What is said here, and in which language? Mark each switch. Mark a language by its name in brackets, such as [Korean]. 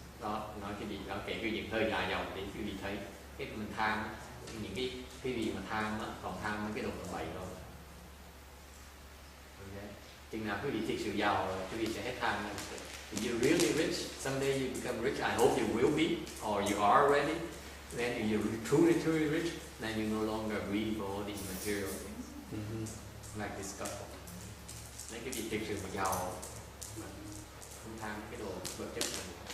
[Vietnamese] Đó, nói cái gì đó, kể cái chuyện hơi dài dòng thì cái gì thấy cái mình tham, những cái gì mà tham á, còn tham mấy cái đồ bậy thôi. Okay. Chừng nào quý vị thực sự giàu rồi, quý vị sẽ hết tham. [English] If you're really rich, someday you become rich. I hope you will be, or you are already. Then if you're truly rich, then you no longer greedy for all these material things. Like this couple. [Vietnamese] Mấy cái vị thực sự mà giàu mà không tham cái đồ vật chất này.